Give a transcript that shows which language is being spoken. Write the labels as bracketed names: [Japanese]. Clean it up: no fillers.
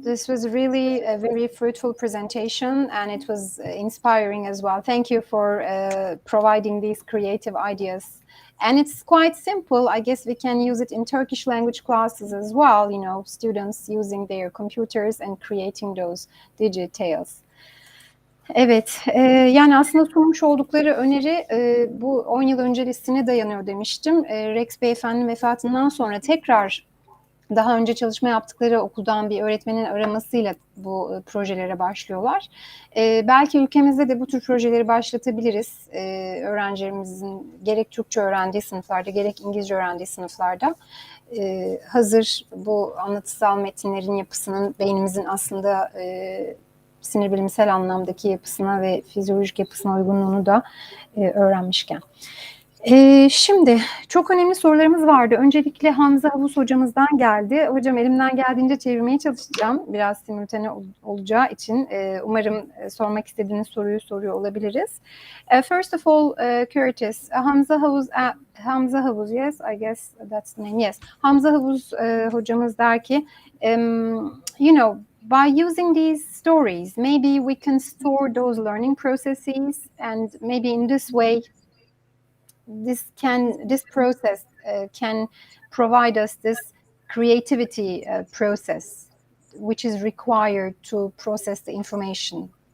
[English] This was really a very fruitful presentation, and it was inspiring as well. Thank you for providing these creative ideas. And it's quite simple. I guess we can use it in Turkish language classes as well, students using their computers and creating those digitales. [Turkish] Evet, yani aslında sunmuş oldukları öneri bu 10 yıl öncesine dayanıyor demiştim. Rex Beyefendi'nin vefatından sonra tekrar daha önce çalışma yaptıkları okuldan bir öğretmenin aramasıyla bu projelere başlıyorlar. Belki ülkemizde de bu tür projeleri başlatabiliriz. Öğrencilerimizin gerek Türkçe öğrendiği sınıflarda, gerek İngilizce öğrendiği sınıflarda hazır bu anlatısal metinlerin yapısının beynimizin aslında sinir bilimsel anlamdaki yapısına ve fizyolojik yapısına uygunluğunu da öğrenmişken. Şimdi çok önemli sorularımız vardı. Öncelikle Hamza Havuz hocamızdan geldi. Hocam elimden geldiğince çevirmeye çalışacağım. Biraz simultane olacağı için umarım sormak istediğiniz soruyu soruyor olabiliriz. [English] First of all, Curtis, Hamza Havuz, yes, I guess that's the name, yes. [Turkish] Hamza Havuz hocamız der ki, [English] by using these stories, maybe we can store those learning processes, and maybe in this way, this process can provide us this creativity process, which is required to process the information.